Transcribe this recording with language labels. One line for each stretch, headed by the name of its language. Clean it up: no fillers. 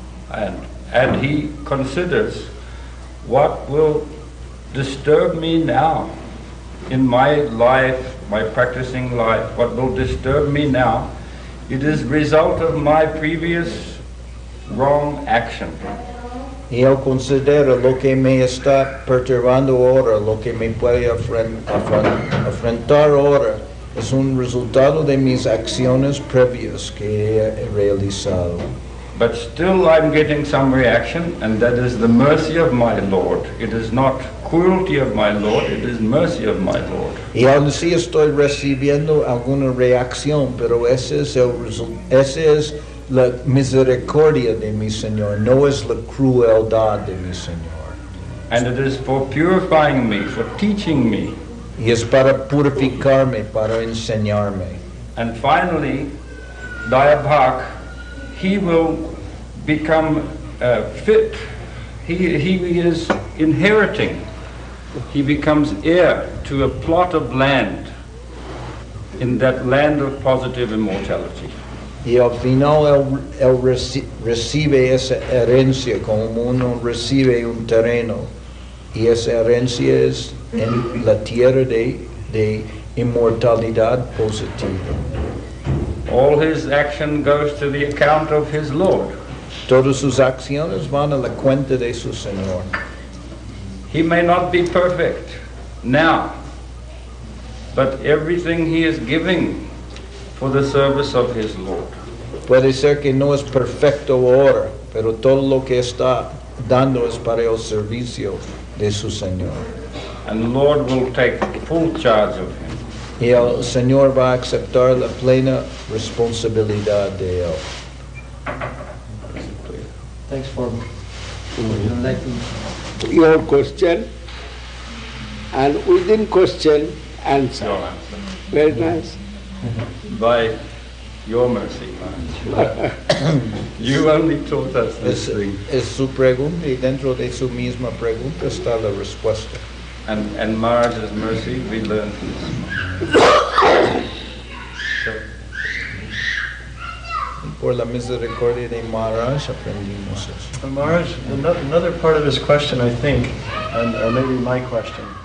English: And he considers, what will disturb me now in my life, my practicing life, what will disturb me now, it is result of my previous wrong action.
Spanish: Y él considera lo que me está perturbando ahora, lo que me puede afrontar ahora, es un resultado de mis acciones previas que he realizado.
English: But still I'm getting some reaction, and that is the mercy of my Lord. It is not cruelty of my Lord, it is mercy of my Lord.
Spanish: Y aún así estoy recibiendo alguna reacción, pero ese es la misericordia de mi Señor, no es la crueldad de mi Señor.
English: And it is for purifying me, for teaching me.
Spanish: Y es para purificarme, para enseñarme.
English: And finally, Dayabhak, he will become fit. He is inheriting. He becomes heir to a plot of land in that land of positive immortality.
Spanish: Y al final él recibe esa herencia como uno recibe un terreno. Y esa herencia es en la tierra de inmortalidad positiva.
English: All his action goes to the account of his Lord.
Spanish: Todas sus acciones van a la cuenta de su Señor.
English: He may not be perfect now, but everything he is giving for the service of his Lord.
Spanish: Puede ser que no es perfecto ahora, pero todo lo que está dando es para el servicio de su Señor.
English: And the Lord will take full charge of him.
Spanish: Y el Señor va a aceptar la plena responsabilidad de él.
English: Thanks for enlightening. Your question, and within question, answer. Your answer. Very nice. By your mercy, Maharaj. You only taught us this thing.
Spanish: Es su pregunta y dentro de su misma pregunta está la respuesta.
English: And Maharaj's mercy, we learned this.
Spanish: Por la misericordia de Maharaj aprendimos eso.
English: Maharaj, another part of his question, I think, or maybe my question.